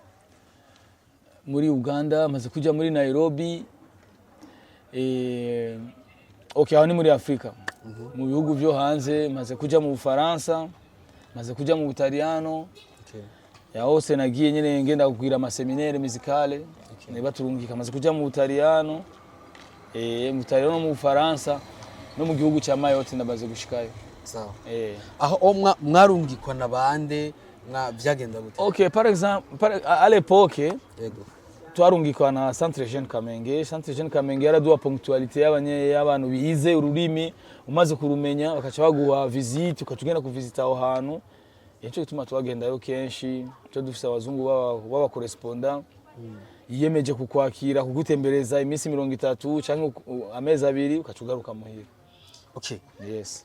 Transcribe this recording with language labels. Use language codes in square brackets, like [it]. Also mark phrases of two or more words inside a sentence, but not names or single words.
[rn] Uganda maze kuja muri Nairobi aho ni muri Afrika mu bihugu byo hanze maze kuja mu Bufaransa maze kuja mu Butaliyano ya hose nagiye nyene ngenda kugira amaseminaire musicale niba turungika maze kuja mu Butaliyano mu Butaliyano mu Bufaransa no mu gihugu cya Mayotte ndabaze gushikayo sawa aho mwarungikwa na bande byagenda gute [fr] par exemple à l'époque [rn] twarungikwa na Centre Jeune Kamenge yaraduha ponctualité y'abantu bize ururimi umaze kurumenya bakaca baguha visite ukatugenda kuvisita aho hantu icyo gituma twagendayo kenshi cyo dufise abazungu baba correspondant yiyemeje kukwakira kugutembereza iminsi 30 cyangwa amezi 2 ukacugaruka muhira yes